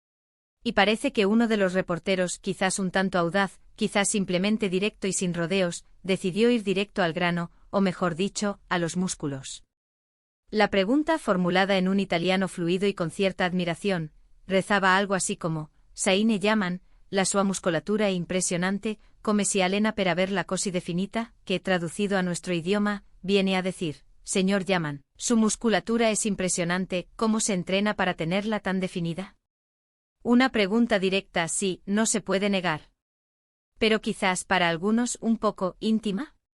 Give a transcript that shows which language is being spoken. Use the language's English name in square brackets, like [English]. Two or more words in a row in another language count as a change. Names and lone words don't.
[Spanish] Y parece que uno de los reporteros, quizás un tanto audaz, quizás simplemente directo y sin rodeos, decidió ir directo al grano, o mejor dicho, a los músculos. La pregunta, formulada en un italiano fluido y con cierta admiración, rezaba algo así como: «Saine Yaman, [Italian] la sua muscolatura è impresionante, come si allena per averla così definita», [Spanish] que, traducido a nuestro idioma, viene a decir: «Señor Yaman, su musculatura es impresionante, ¿cómo se entrena para tenerla tan definida?». Una pregunta directa, sí, no se puede negar. Pero quizás para algunos un poco íntima.